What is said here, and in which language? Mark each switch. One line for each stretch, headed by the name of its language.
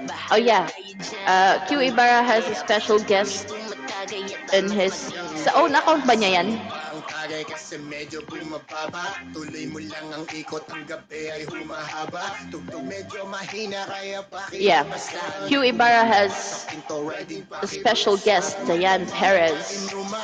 English: Oh yeah, Q Ibarra has a special guest in his...
Filipino: Sa own account ba niya yan? Kasi medyo bumababa, tuloy mo lang ang ikot, ang gabi ay humahaba, tugtog medyo mahina kaya bakit.
English: Yeah, Q Ibarra has a special guest, Diane Perez.